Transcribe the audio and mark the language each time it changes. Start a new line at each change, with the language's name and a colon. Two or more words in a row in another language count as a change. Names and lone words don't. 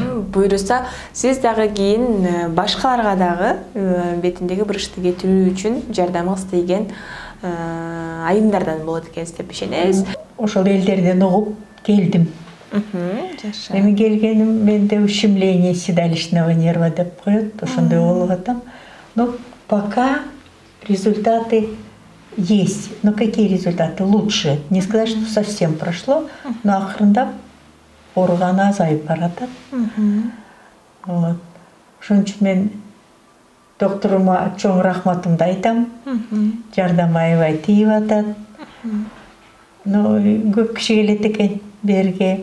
Kyrgyz: Буюрса сиз дагы кийин башкаларга дагы бетиндеги вырышты кетирүү үчүн жардамыңыз тийген айымдардан болот экенсиз деп ишенебиз. Ошол элдерден угуп келдим. Жакшы. Эми келгеним менде
Russian: ущемление седалищного нерва
Kyrgyz: деп коет, ошондой болуп атам.
Russian: Но пока результаты есть. Но какие результаты? Лучше. Не сказать, что совсем прошло, но
Kyrgyz: акырындап оорugаны азайып баратат.
Russian: Вот.
Kyrgyz: Ошон үчүн мен докторума чоң рахматымды айтам. Жардам аябай тийип атат. Но көп киши келет экен берге.